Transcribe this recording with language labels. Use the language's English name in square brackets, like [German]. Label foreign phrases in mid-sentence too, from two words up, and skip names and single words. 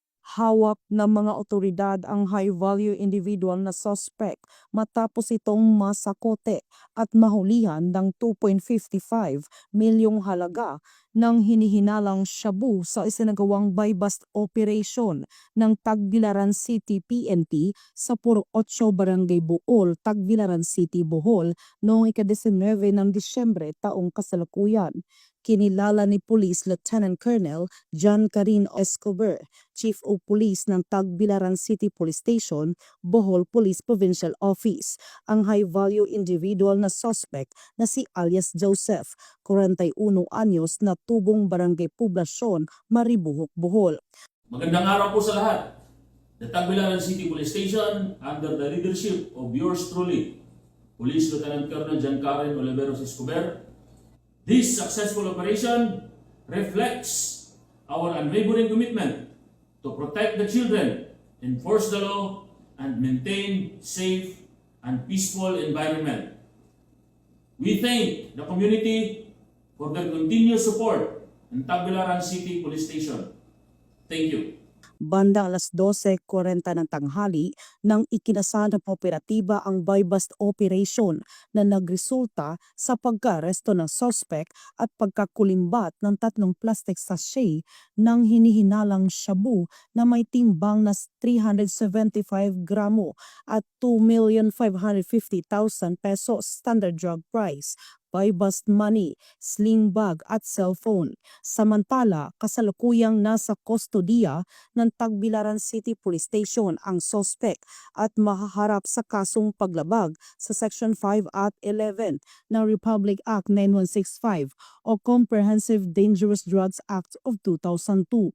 [Filipino] Hawak ng mga otoridad ang [English] high-value individual [Filipino] na suspect matapos itong masakote at mahulihan ng 2.55 milyong halaga ng hinihinalang shabu sa isinagawang [English] buy-bust operation [Filipino] ng Tagbilaran City PNP sa Puro 8 Barangay Buol, Tagbilaran City, Bohol noong ika-19 ng Disyembre taong kasalukuyan. Kinilala ni Police Lieutenant Colonel John Karin Escobar, Chief of Police ng Tagbilaran City Police Station, Bohol Police Provincial Office, ang [English] high-value individual [Filipino] na suspect na si alias Joseph, 41 anyos na tubong barangay poblasyon, Maribuhok, Bohol. Magandang araw po sa lahat. [English] The Tagbilaran City Police Station, under the leadership of yours truly, Police Lieutenant Colonel John Karen Oliveros Escobar. This successful operation reflects our unwavering commitment to protect the children, enforce the law, and maintain safe and peaceful environment. We thank the community for their continued support in Tagbilaran City Police Station. Thank you. [Filipino] Bandang alas 12:40 ng tanghali nang ikinasa ng operatiba ang [English] buy-bust operation [Filipino] na nagresulta sa pagka-aresto ng suspect at pagkakulimbat ng 3 [English] plastic sachet [Filipino] ng hinihinalang shabu na may timbang na 375 gramo at 2,550,000 pesos [English] standard drug price, buy-bust money, sling bag [Filipino] at cellphone. Samantala, kasalukuyang nasa kustodiya ng Tagbilaran City Police Station ang suspect at mahaharap sa kasong paglabag sa Section 5 at 11 ng Republic Act 9165 o Comprehensive Dangerous Drugs Act of 2002.